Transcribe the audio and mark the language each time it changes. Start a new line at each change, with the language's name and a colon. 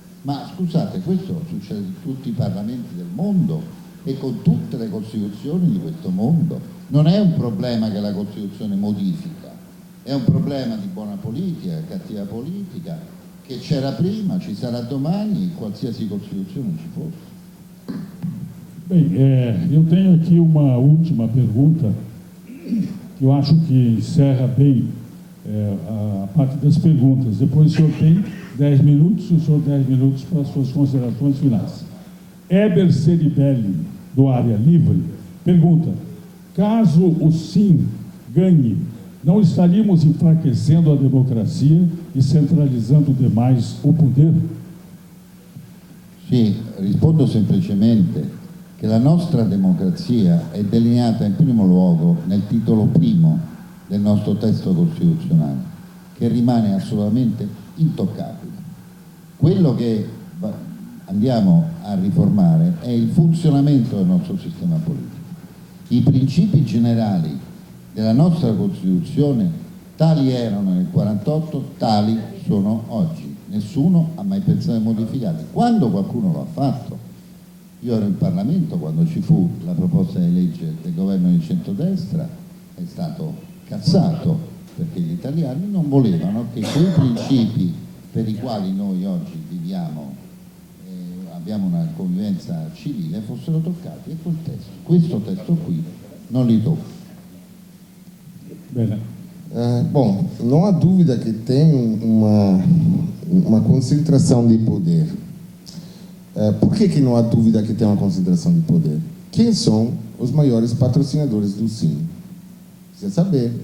Italian: Ma scusate, questo succede in tutti i parlamenti del mondo e con tutte le costituzioni di questo mondo. Non è un problema che la Costituzione modifica, è un problema di buona politica, cattiva politica, che c'era prima, ci sarà domani, qualsiasi Costituzione ci fosse.
Portuguese: Bem, eu tenho aqui uma última pergunta que eu acho que encerra bem a parte das perguntas. Depois o senhor tem 10 minutos, o senhor 10 minutos para as suas considerações finais. Heber Ceribelli, do Área Livre, pergunta: caso o sim ganhe, não estaríamos enfraquecendo a democracia e centralizando demais o poder?
Italian: Sì, rispondo semplicemente che la nostra democrazia è delineata in primo luogo nel titolo primo del nostro testo costituzionale, che rimane assolutamente intoccabile. Quello che andiamo a riformare è il funzionamento del nostro sistema politico. I principi generali della nostra Costituzione tali erano nel 1948, tali sono oggi. Nessuno ha mai pensato di modificarli. Quando qualcuno lo ha fatto, io ero in Parlamento quando ci fu la proposta di legge del governo di centrodestra, è stato cassato perché gli italiani non volevano che quei principi per i quali noi oggi viviamo, abbiamo una convivenza civile, fossero toccati, e questo testo qui non li tocca. Bene.
Portuguese: Bom, não há dúvida que tem uma concentração de poder. Por que não há dúvida que tem uma concentração de poder? Quem são os maiores patrocinadores do SIM? Precisa saber.